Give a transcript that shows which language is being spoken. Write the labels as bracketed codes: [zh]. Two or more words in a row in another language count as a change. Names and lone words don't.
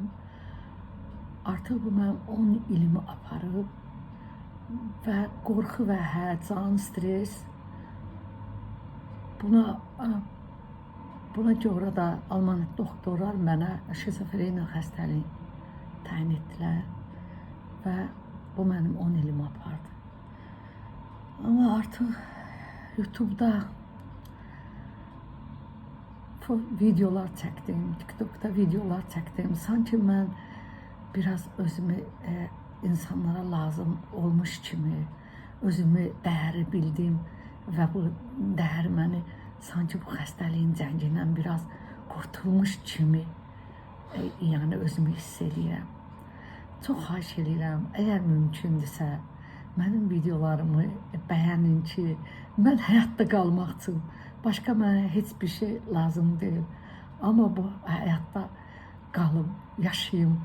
[az] Artıq bu mənim 10 ilimi aparıb və qorxu və həyəcan, stres buna görə də Alman doktorlar mənə şizofreniya xəstəliyi təyin etdilər və bu mənim 10 ilimi apardı. [tr] Ama artık YouTube'da videolar çektim, TikTok'ta videolar çektim. Sanki ben biraz özümü insanlara lazım olmuş kimi, özümü değeri bildim ve bu değer beni sanki [az] bu xəstəliyin zəngindən [tr] biraz kurtulmuş kimi yani [az] özümü hiss edirəm. Çox xahiş edirəm, eğer mümkündürsə, mənim videolarımı bəyənin ki, mən həyatda qalmaq üçün başqa mənə heç bir şey lazım deyil. Amma bu həyatda qalım, yaşayım.